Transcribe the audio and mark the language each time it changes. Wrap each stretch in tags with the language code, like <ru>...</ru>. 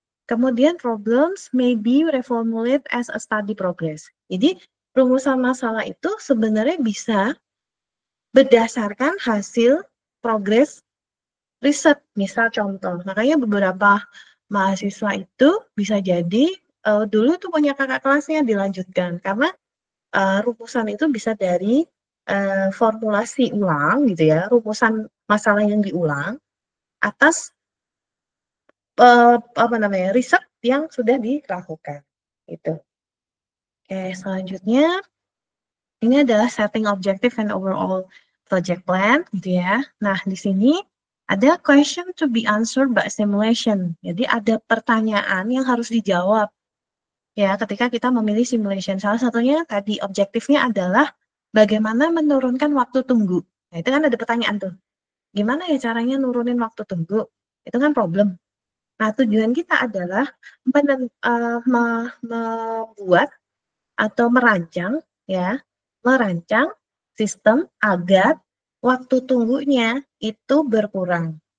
<id>Kemudian</id> <en>problems may be reformulated as a study progress.</en> <id>Jadi rumusan masalah itu sebenarnya bisa berdasarkan hasil progres riset. Misal contoh, makanya beberapa mahasiswa itu bisa jadi dulu tuh punya kakak kelasnya dilanjutkan karena rumusan itu bisa dari formulasi ulang gitu ya, rumusan masalah yang diulang atas apa namanya riset yang sudah dilakukan. Itu. Oke, selanjutnya ini adalah</id> <en>setting objective and overall project plan,</en> <id>gitu ya. Nah, di sini ada</id> <en>question to be answered by simulation.</en> <id>Jadi ada pertanyaan yang harus dijawab ya ketika kita memilih simulation. Salah satunya tadi objektifnya adalah bagaimana menurunkan waktu tunggu. Nah, itu kan ada pertanyaan tuh. Gimana ya caranya nurunin waktu tunggu? Itu kan problem. Nah, tujuan kita adalah membuat atau merancang sistem agar waktu tunggunya itu berkurang.</id>